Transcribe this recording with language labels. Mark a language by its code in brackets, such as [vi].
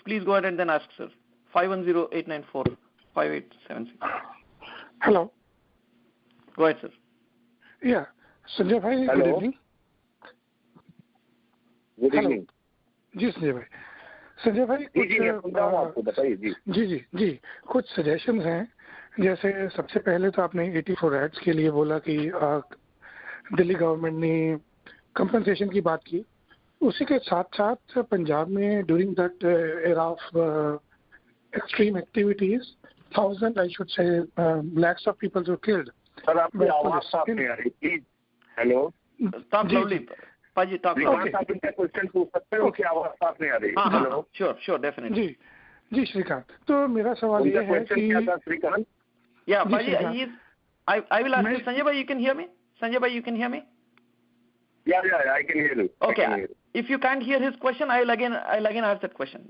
[en] Please go ahead and then ask, sir. 510-894-5876. Hello. Go ahead, sir. Yeah, Sanjay bhai, good evening. Good evening. [hi] जी संजय भाई, जी कुछ suggestions हैं। जैसे सबसे पहले तो आपने 84 एक्ट्स के लिए बोला कि दिल्ली गवर्नमेंट ने कंपनसेशन की बात की, उसी के साथ साथ पंजाब में [en] During that era of extreme activities 1000 I should say lakhs of peoples were killed. [hi] Sir आपकी आवाज साफ नहीं आ रही, प्लीज। [en] Hello, stop loudly पाजी, talk loudly. [hi] आप इनका क्वेश्चन पूछ सकते हो कि आवाज साफ नहीं आ रही? [en] Hello, sure definitely. [hi] जी श्रीकांत, तो मेरा सवाल ये है कि श्रीकांत, [en] या पाजी, I will ask you, Sanjay bhai, you can hear me? Sanjay bhai, you can hear me? Yeah, I can hear you. Okay, if you can't hear his question, I'll again ask that question.